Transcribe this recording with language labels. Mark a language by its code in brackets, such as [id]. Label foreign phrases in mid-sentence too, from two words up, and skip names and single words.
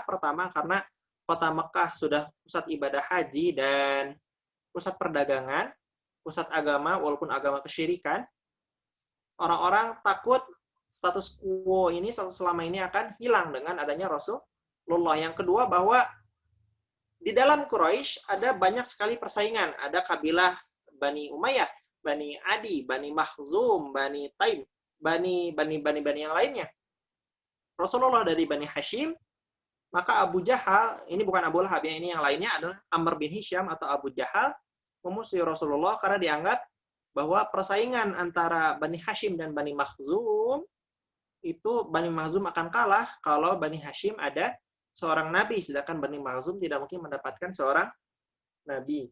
[id] Pertama, karena kota Mekah sudah pusat ibadah haji dan pusat perdagangan, pusat agama, walaupun agama kesyirikan. Orang-orang takut [la] status quo [id] ini, status selama ini akan hilang dengan adanya Rasulullah. Yang kedua, bahwa di dalam Quraisy ada banyak sekali persaingan. Ada kabilah Bani Umayyah, Bani Adi, Bani Makhzum, Bani Taim, Bani yang lainnya. Rasulullah dari Bani Hashim, maka Abu Jahal, ini bukan Abu Lahab, ini yang lainnya adalah Amr bin Hisham atau Abu Jahal, memusuhi Rasulullah karena dianggap bahwa persaingan antara Bani Hashim dan Bani Makhzum, itu Bani Makhzum akan kalah kalau Bani Hashim ada seorang nabi, sedangkan Bani Makhzum tidak mungkin mendapatkan seorang nabi.